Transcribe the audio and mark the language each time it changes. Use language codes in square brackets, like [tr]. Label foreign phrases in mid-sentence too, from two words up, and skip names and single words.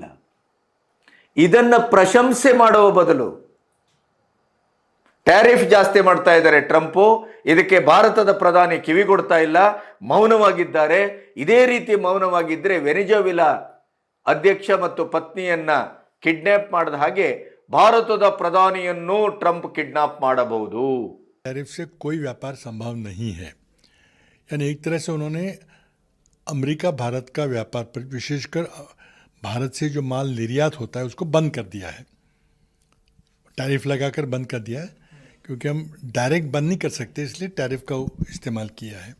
[kn] ಇದನ್ನು ಪ್ರಶಂಸೆ ಮಾಡುವ ಬದಲು ಟ್ಯಾರಿಫ್ ಜಾಸ್ತಿ ಮಾಡ್ತಾ ಇದ್ದಾರೆ ಟ್ರಂಪು. ಇದಕ್ಕೆ ಭಾರತದ ಪ್ರಧಾನಿ ಕಿವಿಗೊಡ್ತಾ ಇಲ್ಲ, ಮೌನವಾಗಿದ್ದಾರೆ. ಇದೇ ರೀತಿ ಮೌನವಾಗಿದ್ದರೆ ವೆನಿಜುವೆಲಾ ಅಧ್ಯಕ್ಷ ಮತ್ತು ಪತ್ನಿಯನ್ನ ಕಿಡ್ನಾಪ್ ಮಾಡಿದ ಹಾಗೆ ಭಾರತದ ಪ್ರಧಾನಿಯನ್ನು ಟ್ರಂಪ್ ಕಿಡ್ನಾಪ್ ಮಾಡಬಹುದು. [hi] टैरिफ से कोई व्यापार संभव नहीं है. यानी एक तरह से उन्होंने अमेरिका भारत का व्यापार पर, विशेषकर भारत से जो माल निर्यात होता है उसको बंद कर दिया है, टैरिफ लगाकर बंद कर दिया है. क्योंकि हम डायरेक्ट बंद नहीं कर सकते, इसलिए टैरिफ का इस्तेमाल किया है.